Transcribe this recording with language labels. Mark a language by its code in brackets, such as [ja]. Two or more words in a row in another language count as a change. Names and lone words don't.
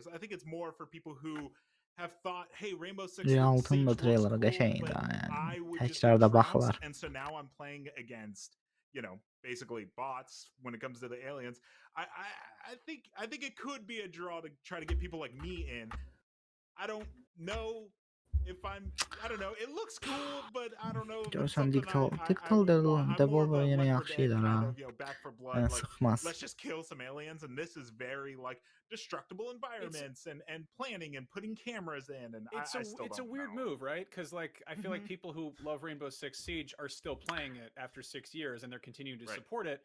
[en] I think it's more for people who have thought, "Hey, Rainbow Six Siege looks cool, but I would just get trounced, and so now I'm playing against." You know, basically bots when it comes to the aliens. I think it could be a draw to try to get people like me in. I don't know if I don't know. It looks cool, but I don't know. [az] Görsən Devolver yenə yaxşı idər ha. [en] Let's just kill some aliens, and this is very like destructible environments and planning and putting cameras in, and it's a weird move, right? Because like I feel like people who love Rainbow Six Siege are still playing it after 6 years, and they're continuing to support it.